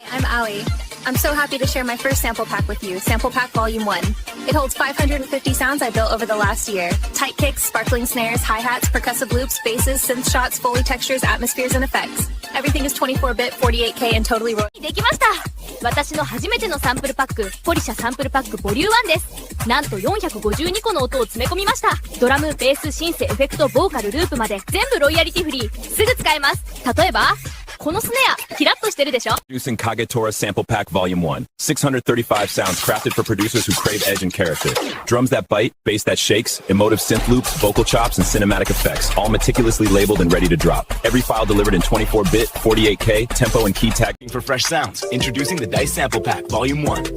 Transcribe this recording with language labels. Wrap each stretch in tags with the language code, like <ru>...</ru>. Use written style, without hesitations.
<en>I'm Ali. I'm so happy to share my first sample pack with you, Sample Pack Volume 1. It holds 550 sounds I built over the last year. Tight kicks, sparkling snares, hi-hats, percussive loops, basses, synth shots, Foley textures, atmospheres, and effects. Everything is 24-bit, 48K, and totally raw.</en> <ja>できました。私の初めてのサンプルパック、ポリシャサンプルパックボリュー1です。なんと452個の音を詰め込みました。ドラム、ベース、シンセ、エフェクト、ボーカル、ループまで全部ロイヤリティフリー。すぐ使えます。例えば、このスネア、キラッとしてるでしょ?</ja> <en>Introducing Kagetora Sample Pack Volume 1. 635 sounds crafted for producers who crave edge and character. Drums that bite, bass that shakes, emotive synth loops, vocal chops, and cinematic effects, all meticulously labeled and ready to drop. Every file delivered in 24-bit, 48K, tempo, and key tagging for fresh sounds. Introducing the Dice Sample Pack Volume 1.</en>